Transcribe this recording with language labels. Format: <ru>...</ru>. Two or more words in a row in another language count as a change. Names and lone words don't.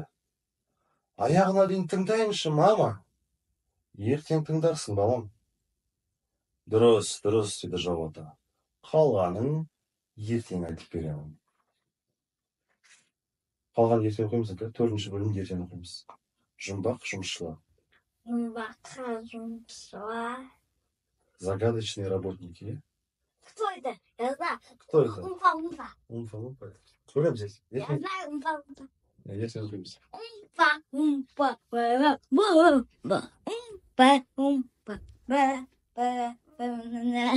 <kk>Аяғына дейін тыңдайыншы, мама. Ертең тыңдарсың, балам. Дұрыс, деді Жоғата. Қалғанын ертең айтып беремін. Қалған ертең оқимыз, 4-ші бөлімді ертең оқимыз. Жұмбақ жұмысшылар.</kk> <ru>Загадочные работники. Кто это? Я знаю. Кто это? Умпа-умпа. Умпа-лумпа. Көрем здесь. Я знаю умпа-умпа.</ru> <kk>Ертең оқимыз. Умпа-умпа. Умпа-умпа.</kk>